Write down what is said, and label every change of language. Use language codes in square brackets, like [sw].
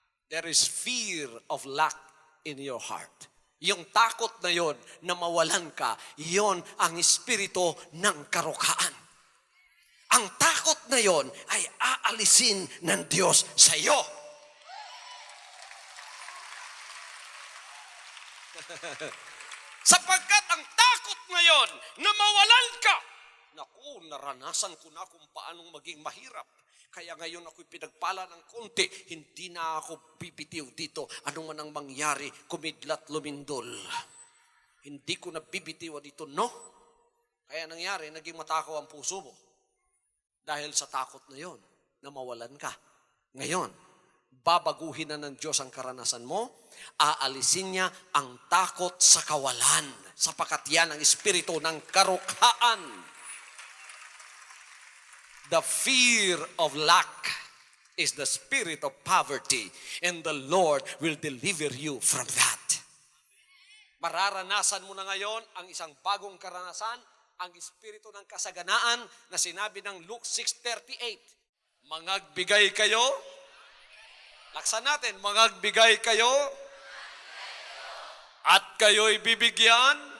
[en] There is fear of lack in your heart. [tl] Yung takot na yon na mawalan ka, yon ang espiritu ng karukaan. Ang takot na yon ay aalisin ng Diyos sa iyo. Sapagkat ang takot na yon na mawalan ka, naku, naranasan ko na kung paanong maging mahirap. Kaya ngayon ako'y pinagpala ng konti, hindi na ako bibitiw dito. Ano man ang mangyari, kumidlat lumindol. Hindi ko na bibitiw dito, no? Kaya nangyari, naging matakaw ang puso mo. Dahil sa takot na yon, na mawalan ka. Ngayon, babaguhin na ng Diyos ang karanasan mo, aalisin niya ang takot sa kawalan, sapagkat yan ang espiritu ng karukhaan. [en] The fear of lack is the spirit of poverty, and the Lord will deliver you from that. [tl] Mararanasan mo na ngayon ang isang bagong karanasan, ang espiritu ng kasaganaan na sinabi ng Luke 6:38. Mangagbigay kayo. Laksan natin, mangagbigay kayo at kayo'y bibigyan.